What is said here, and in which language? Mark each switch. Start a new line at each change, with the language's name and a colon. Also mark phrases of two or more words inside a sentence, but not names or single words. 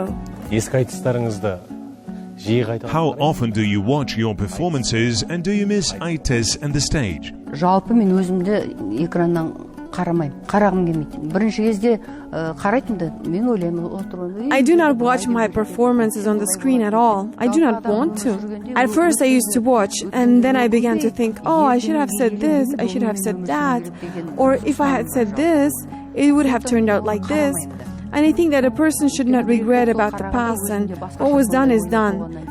Kazakh: Ескі айтыстарыңызды жиі қайта.
English: How often do you watch your performances and do you miss Aitys and the stage?
Kazakh: жалпы мен өзімді экраннан қарамаймын. Қарағым келмейді. Бірінші кезде қарайтын да мен ойлаймын отырып.
English: I do not watch my performances on the screen at all. I do not want to. At first I used to watch, and then I began to think, oh, I should have said this, I should have said that. Or if I had said this, it would have turned out like this. And I think that a person should not regret about the past, and what was done is done.